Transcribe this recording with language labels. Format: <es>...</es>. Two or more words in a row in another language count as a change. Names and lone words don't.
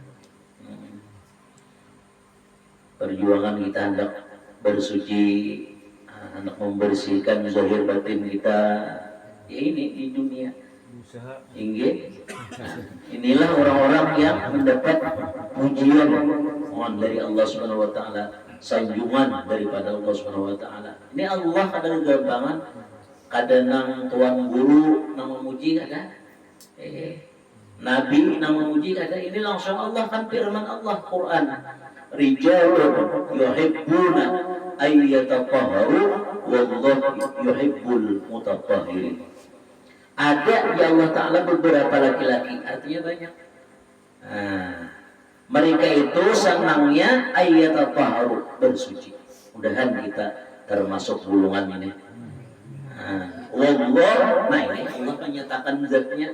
<id>Perjuangan kita hendak bersuci, hendak membersihkan zahir batin kita. Ya ini di dunia. Inilah orang-orang yang mendapat pujian dari</id> <ar>الله سبحانه وتعالى,</ar> <id>sanjungan daripada</id> <ar>الله سبحانه وتعالى.</ar> <bjn>Ini Allah kadang gampangan, kadang nang tuan guru nang memuji kada, nabi nang memuji kada.</bjn> <id>Ini langsung Allah, kan firman Allah Quran,</id> <ar>رجال يحبون أن يتطهروا والله يحب المطهرين.</ar> <id>Ada ya Allah Ta'ala beberapa laki-laki, artinya banyak. Mereka itu senangnya ayyatahharu, bersuci. Mudahan kita termasuk golongan ini. Wallah, nah ini Allah menyatakan zatnya.</id>